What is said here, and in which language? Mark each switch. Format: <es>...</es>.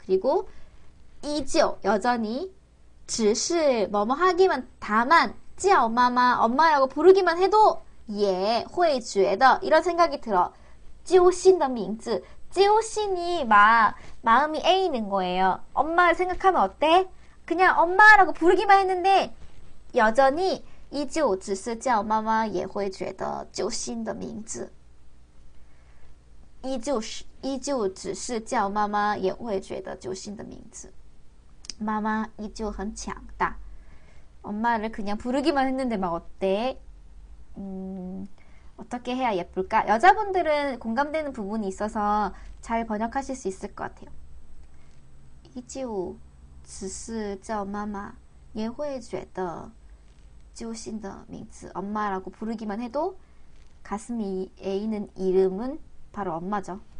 <ko>그리고 依旧 여전히 只是 뭐뭐 하기만 다만</ko> <zh>叫妈妈</zh> <ko>엄마라고 부르기만 해도</ko> <zh>也会觉得</zh> <ko>이런 생각이 들어.</ko> <zh>揪心的名字</zh> <ko>揪心이 마음이 애이는 거예요. 엄마를 생각하면 어때? 그냥 엄마라고 부르기만 했는데 여전히</ko> <zh>依旧只是叫妈妈也会觉得揪心的名字依旧只是叫妈妈也会觉得揪心的名字</zh> <ko>마마</ko> <zh>依旧很强大</zh> <ko>엄마를 그냥 부르기만 했는데 막 어때? 어떻게 해야 예쁠까? 여자분들은 공감되는 부분이 있어서 잘 번역하실 수 있을 것 같아요.</ko> <zh>依旧只是叫妈妈也会觉得揪心的名字</zh> <ko>엄마라고 부르기만 해도 가슴이 애이는 이름은 바로 엄마죠.</ko>